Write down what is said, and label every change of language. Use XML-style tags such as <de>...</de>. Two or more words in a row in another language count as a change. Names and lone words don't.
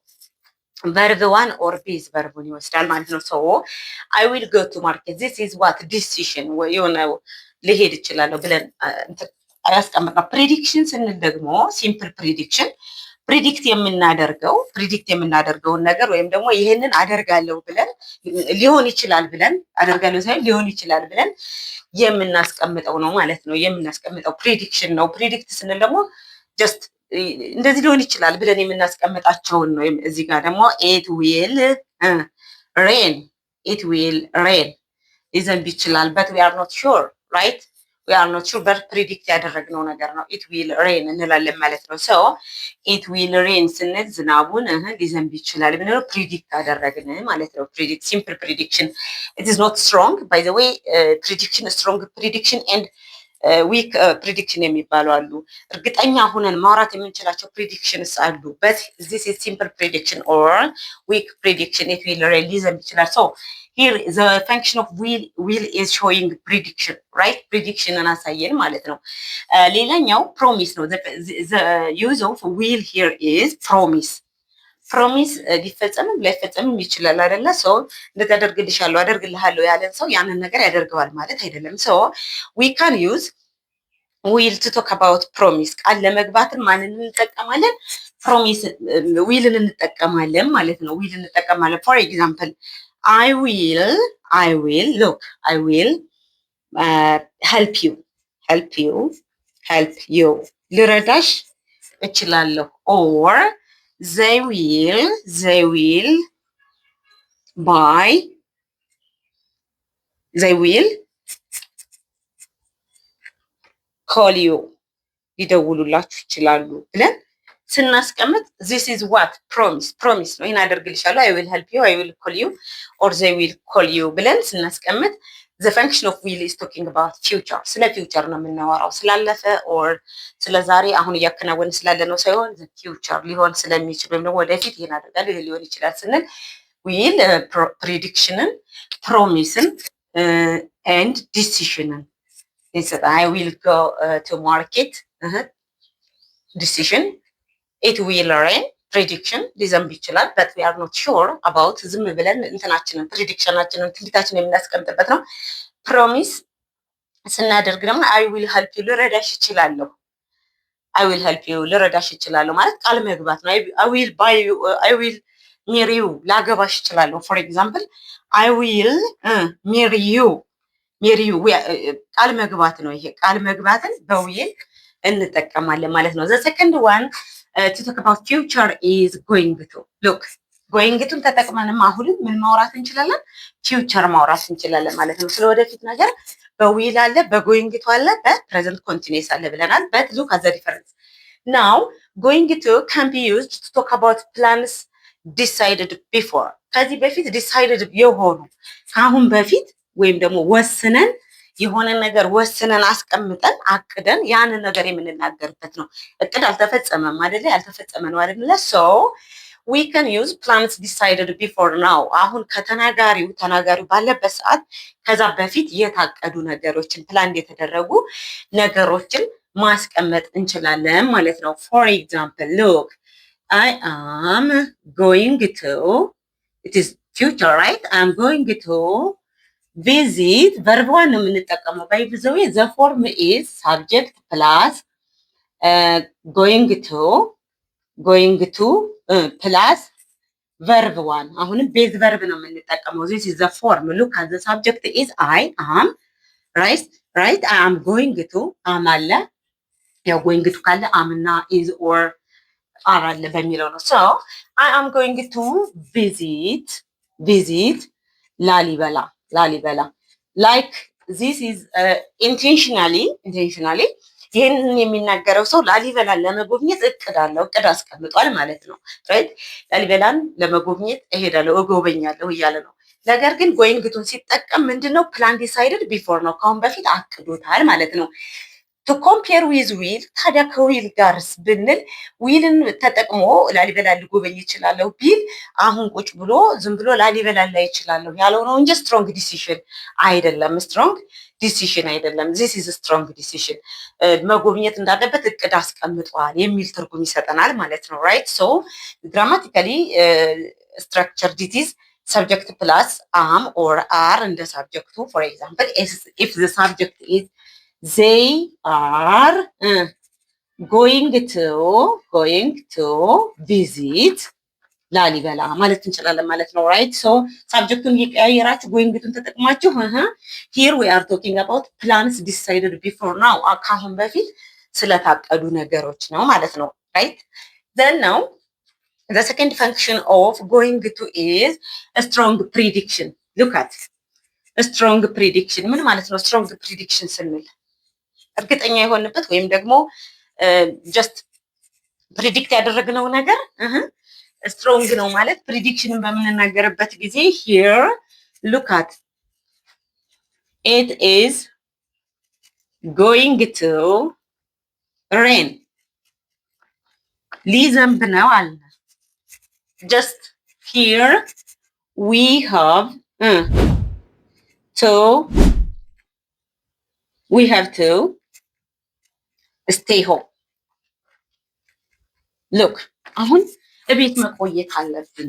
<en>verb one or base</en> <am>ቨርቡን ይወስዳል ማለት ነው።</am> <en>so I will go to market this is what decision</en> <am>የሆነ ሊሄድ ይችላለሁ ብለን ያስቀምጥነው። ፕሬዲክሽን ስንል ደግሞ</am> <en>simple predict</en> <am>የምናደርገውን ነገር ወይም ደግሞ ይህንን አደርጋለሁ ብለን ሊሆን ይችላል ብለን የምናስቀምጠው ነው ማለት ነው። የምናስቀምጠው ፕሬዲክሽን ነው። ፕሪዲክት ስንል ደግሞ ጀስት እንደዚህ ሊሆን ይችላል ብለን የምናስቀምጣቸውን ነው። እዚህ ጋር ደግሞ</am> <en>it will rain</en> <am>ሊዘንብ ይችላል</am> <en>but we are not sure right we are not sure but predict</en> <am>ያደረግነው ነገር ነው</am> <en>it will rain</en> <am>እንላለን ማለት ነው</am> <en>so it will rain</en> <am>ስንል ዝናቡን ሊዘንብ ይችላል ብንለው</am> <en>predict</en> <am>አደረግን ማለት ነው</am> <en>predict simple prediction it is not strong by the way prediction strong prediction and weak prediction</en> <am>የሚባሉ አሉ እርግጠኛ ሆነን ማውራት የምንችላቸው ፕሪዲክሽንስ አሉ</am> <en>but this is simple prediction or weak prediction it will rain</en> <am>ሊዘንብ ይችላል</am> <en>so here the function of will is showing prediction right prediction</en> <am>አሳየን ማለት ነው ሌላኛው</am> <en>promise ነው the use of will here is promise</en> <am>ሊፈጸምም ላይፈጸምም ይችላል አይደለ ሰው እንደተደርግልሻለሁ አደርግልሃለሁ ያለን ሰው ያንን ነገር ያደርገዋል ማለት አይደለም</am> <en>so we can use will to talk about promise</en> <am>ቃል ለመግባትን ማንን እንጠቀማለን promise willን እንጠቀማለን ማለት ነው will እንጠቀማለን</am> <en>for example I will look I will help you</en> <am>ልረዳሽ እችላለሁ</am> <en>or they will buy they will call you</en> <am>ሊደውሉላችሁ ይችላሉ ብለን ስናስቀምጥ</am> <en>this is what promise</en> <am>ነው ይሄን አደርግልሻለሁ</am> <en>I will help you I will call you or they will call</en> <am>you ብለን ስናስቀምጥ</am> <en>the function of will is talking about future</en> <am>ስለ future ነው የምናወራው ስላለፈ or ስለ ዛሬ አሁን እያከናወን ስላለ ነው ሳይሆን the future ሊሆን ስለሚችል ወይም ደግሞ ወደፊት ይሄን አደርጋለሁ ይሄ ሊሆን ይችላል ስንል will predictionን promiseን and decisionን</am> <en>I will go to market decision it will rain prediction</en> <am>ሊዘንብ ይችላል</am> <en>but we are not sure about</en> <am>ዝም ብለን እንትናችንን ፕሬዲክሽናችንን ትንቢታችንን የምናስቀምጥበት ነው</am> <en>promise</en> <am>ስናደርግ ደግሞ</am> <en>I will help you</en> <am>ልረዳሽ እችላለሁ</am> <en>I will help you</en> <am>ልረዳሽ እችላለሁ ማለት ቃል መግባት ነው</am> <en>I will buy you I will marry you</en> <am>ላገባሽ እችላለሁ</am> <en>for example I will marry you</en> <am>ቃል መግባት ነው ይሄ ቃል መግባትን በዊል እንጠቀማለን ማለት ነው</am> <en>the second one to talk about future is going to look going to</en> <am>ተጠቅመንም አሁንም ምን ማውራት እንችላለን future ማውራት እንችላለን ማለት ነው ስለወደፊት ነገር በዊል አለ</am> <en>በgoing to አለ በpresent continuous</en> <am>አለ ብለናል</am> <en>but look at the difference now going to can be used to talk about plans decided before</en> <am>ከዚህ በፊት decided የሆኑ ካሁን በፊት ወይም ደግሞ ወስነን የሆነ ነገር ወስነን አስቀምጠን አቅደን ያንን ነገር የምንናገርበት ነው እቅድ አልተፈጸመም አይደለ ያልተፈጸመ ነው አይደለ</am> <en>so we can use plans decided before now</en> <am>አሁን ከተናጋሪው ባለበት ሰዓት ከዛ በፊት የታቀዱ ነገሮችን ፕላን የተደረጉ ነገሮችን ማስቀመጥ እንችላለን ማለት ነው</am> <en>for example look I am going to it is future right I am going to visit verb one</en> <am>ነው የምንጠቀመው</am> <en>by the way the form is subject plus going to plus verb one አሁንም base verb</en> <am>ነው የምንጠቀመው</am> <en>this is the form look at the subject is I am right I am going to am</en> <am>አለ ያው</am> <en>going to ካለ am እና is or are</en> <am>አለ በሚለው ነው</am> <en>so I am going to visit ላሊበላ like this</en> <am>is intentionally ይሄንን የሚናገረው ሰው ላሊበላን ለመጎብኘት እቅድ አስቀምጧል ማለት ነው right ላሊበላን ለመጎብኘት እሄዳለሁ እጎበኛለሁ እያለ ነው ነገር ግን going to ሲጠቀም ምንድነው</am> <en>plan decided before</en> <am>ነው ካሁን በፊት አቅዶታል ማለት ነው</am> <en>to compare with</en> <am>will ታዲያ ከዊል ጋርስ ብንል ዊልን ተጠቅሞ ላሊበላ ልጎበኝ ይችላል ቢል አሁን ቁጭ ብሎ ዝም ብሎ ላሊበላ ላይ ይችላል ያለው ነው እንጂ</am> <en>strong decision</en> <am>አይደለም</am> <en>this is a strong decision</en> <am>መጎብኘት እንዳለበት እቅድ አስቀምጧል የሚል ትርጉም ይሰጠናል ማለት ነው</am> <en>right so grammatically structure this is subject plus am or are እንደ subject for example if the subject is they are going to visit ላሊበላ</en> <am>ማለት እንችላለን ማለት ነው</am> <en>right so subjecቱን እየቀያየራችሁ going to ተጠቅማችሁ here we are talking about plans decided before now</en> <am>ካሁን በፊት ስለታቀዱ ነገሮች ነው ማለት ነው</am> <en>right then now the second function of going to is a strong prediction look at strong prediction</en> <am>ምን ማለት ነው?</am> <en>strong prediction</en> <am>ስንል እርግጠኛ የሆንበት ወይም ደግሞ</am> <en>just predict</en> <am>ያደረግነው ነገር ስትሮንግ ነው ማለት ፕሪዲክሽንን በምንናገርበት ጊዜ</am> <en>here look at it is going to rain</en> <am>ሊዘንብ ነው አለ።</am> <en>just here we have to stay home look</en> <am>አሁን እቤት መቆየት አለብን።</am>